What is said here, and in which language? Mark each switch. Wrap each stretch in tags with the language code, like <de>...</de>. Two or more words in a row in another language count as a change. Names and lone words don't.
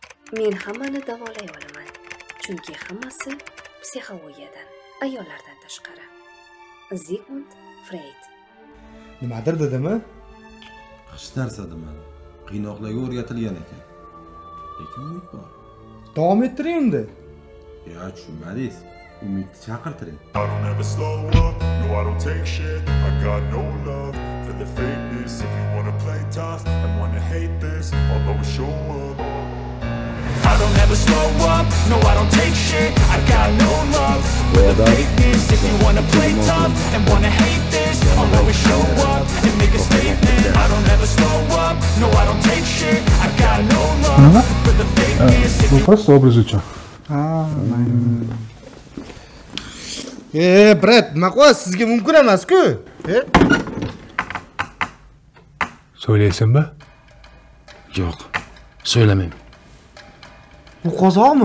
<uz>Men hammani davolay olaman. Chunki hammasi psixologiyadan, ayollardan tashqari. Zigmund Freud. Nimadir dedimi? Hech narsa demadi. Qiynoqlarga o'rgatilgan ekan. Lekin umid bor. Davom ettiring endi. Ya tushunmadingiz. Umidni chaqirtiring.</uz> <en>I don't ever slow up, no I don't take shit. I got no love for the fakeness. If you wanna play tough and wanna hate this, I'll always show up. I don't ever slow up, no I don't take shit. I got no love for the fakeness. If you wanna play tough and wanna hate this, I'll always show up and make a statement. I don't ever slow up, no I don't take shit. I got no love for the fakeness.</en> <ru>Ну просто образ учу.</ru> <uz>Brat, nima qilyapsiz? Sizga mumkin emas-ku. So'ylaysanmi? Yo'q, so'ylamayman. Bu qozoqmi?</uz>